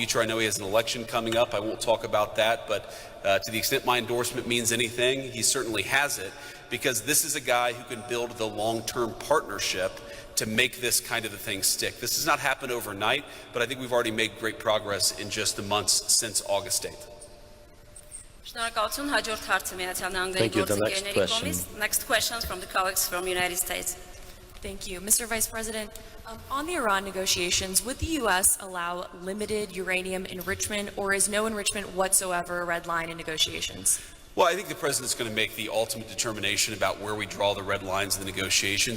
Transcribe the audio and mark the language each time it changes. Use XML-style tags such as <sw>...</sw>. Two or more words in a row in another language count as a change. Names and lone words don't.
<en>I know he has an election coming up. I won't talk about that, but to the extent my endorsement means anything, he certainly has it, because this is a guy who can build the long-term partnership to make this kind of a thing stick. This has not happened overnight, but I think we've already made great progress in just the months since August 8th.</en> <hy>Շնորհակալություն, հաջորդ հարցը Միացյալ Նահանգների գործընկերների կողմից.</hy> <en>Next questions from the colleagues from the United States. Thank you. Mr. Vice President, on the Iran negotiations, would the U.S. allow limited uranium enrichment, or is no enrichment whatsoever a red line in negotiations? Well, I think the president's going to make the ultimate determination about where we draw the red lines in the negotiations.</en>